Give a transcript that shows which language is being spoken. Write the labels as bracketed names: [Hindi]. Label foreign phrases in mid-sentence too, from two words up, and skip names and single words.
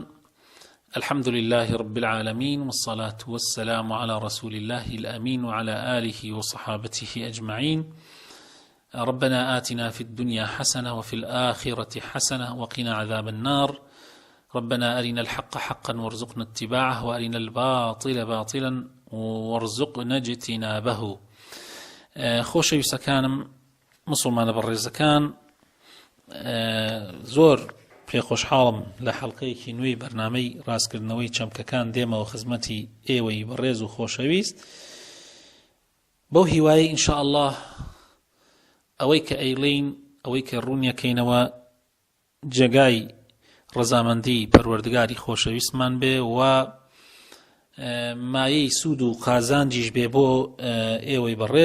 [Arabic] الحمد لله رب العالمين، والصلاة والسلام على رسول الله الأمين وعلى آله وصحابته أجمعين. ربنا آتنا في الدنيا حسنة وفي الآخرة حسنة وقنا عذاب النار. ربنا أرنا الحق حقا وارزقنا اتباعه وأرنا الباطل باطلا وارزقنا اجتنابه. [Central Kurdish] خوشي سكانم مسلمان برزكان زور پێ خۆشحاڵم لە حەڵقەیەکی نوێی بەرنامەی ڕاستکردنەوەی چەمکەکان دێمەوە خزمەتی ئێوەی بەڕێز و خۆشەویست بەو هیوایە [Arabic] ئینشاء الله [Central Kurdish] ئەوەی کە ئەیڵین ئەوەی کە ڕوونیەکەینەوە جێگای ڕەزامەندی پەروەردگاری خۆشەویستمان بێ و مایەی سوود و قازانجیش بێ بۆ ئێوەی بەڕێز.